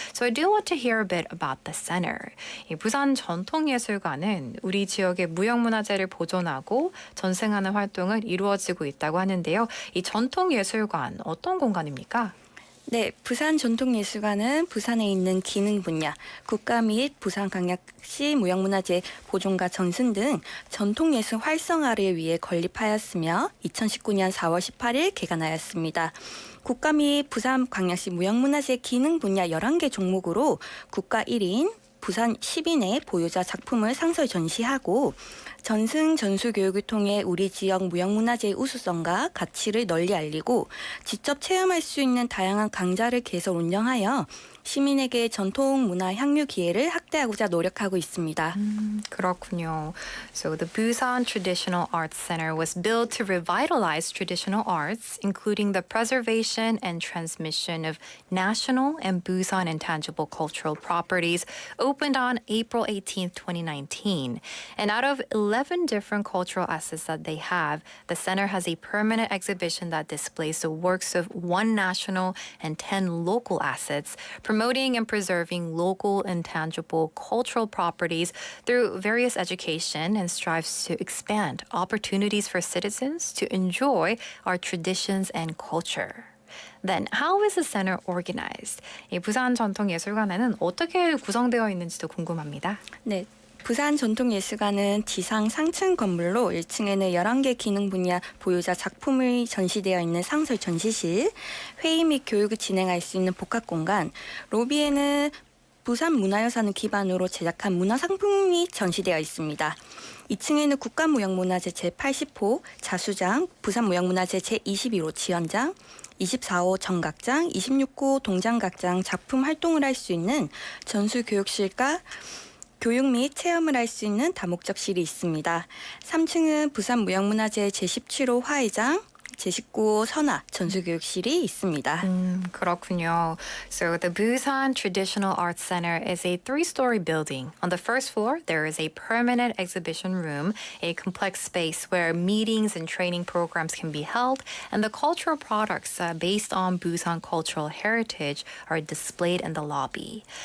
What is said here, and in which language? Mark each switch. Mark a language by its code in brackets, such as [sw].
[en] So I do want to hear a bit about the center. [ko] 이 부산 전통예술관은 우리 지역의 무형문화재를 보존하고 전승하는 활동을 이루어지고 있다고 하는데요. 이 전통예술관 어떤 공간입니까? 네, 부산 전통예술관은 부산에 있는 기능 분야, 국가 및 부산광역시 무형문화재 보존과 전승 등 전통예술 활성화를 위해 건립하였으며 2019년 4월 18일 개관하였습니다. 국가 및 부산광역시 무형문화재 기능 분야 11개 종목으로 국가 1인, 부산 10인의 보유자 작품을 상설 전시하고 전승 전수 교육을 통해 우리 지역 무형문화재의 우수성과 가치를 널리 알리고 직접 체험할 수 있는 다양한 강좌를 계속 운영하여 시민에게 전통 문화 향유 기회를 확대하고자 노력하고 있습니다. 그렇군요. [en] So the Busan Traditional Arts Center was built to revitalize traditional arts, including the preservation and transmission of national and Busan intangible cultural properties, opened on April 18, 2019. And out of 11 different cultural assets that they have, the center has a permanent exhibition that displays the works of 1 national and 10 local assets, promoting and preserving local intangible cultural properties through various education and strives to expand opportunities for citizens to enjoy our traditions and culture. Then, how is the center organized? [ko] 이 부산 전통예술관에는 어떻게 구성되어 있는지도 궁금합니다. 네. 부산 전통예술관은 지상 상층 건물로 1층에는 11개 기능 분야 보유자 작품이 전시되어 있는 상설 전시실, 회의 및 교육을 진행할 수 있는 복합공간, 로비에는 부산 문화유산을 기반으로 제작한 문화상품이 전시되어 있습니다. 2층에는 국가무형문화재 제80호 자수장, 부산무형문화재 제21호 지연장, 24호 정각장, 26호 동장각장 작품 활동을 할 수 있는 전수교육실과 교육 및 체험을 할 수 있는 다목적실이 있습니다. 3층은 부산무형문화재 제17호 화회장, 제19호 선화 전수교육실이 있습니다. 그렇군요. [en] So the Busan Traditional Arts Center is a 3-story building. On the first floor, there is a permanent exhibition room, a complex space where meetings and training programs can be held, and the cultural products based on Busan cultural heritage are displayed in the lobby.